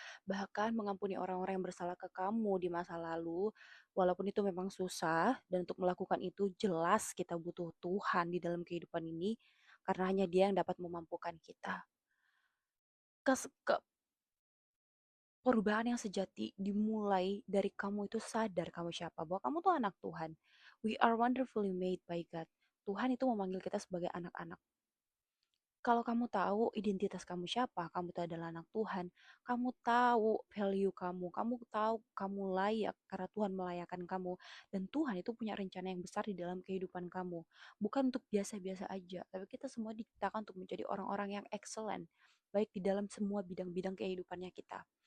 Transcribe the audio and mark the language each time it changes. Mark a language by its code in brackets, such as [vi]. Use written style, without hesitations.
[id] Bahkan mengampuni orang-orang yang bersalah ke kamu di masa lalu, walaupun itu memang susah, dan untuk melakukan itu jelas kita butuh Tuhan di dalam kehidupan ini, karena hanya Dia yang dapat memampukan kita. Kes- ke- Perubahan yang sejati dimulai dari kamu itu sadar kamu siapa, bahwa kamu tuh anak Tuhan. [en] We are wonderfully made by God. [id] Tuhan itu memanggil kita sebagai anak-anak. Kalau kamu tahu identitas kamu siapa, kamu itu adalah anak Tuhan, kamu tahu value kamu, kamu tahu kamu layak karena Tuhan melayakkan kamu, dan Tuhan itu punya rencana yang besar di dalam kehidupan kamu. Bukan untuk biasa-biasa aja, tapi kita semua diciptakan untuk menjadi orang-orang yang excellent, baik di dalam semua bidang-bidang kehidupannya kita.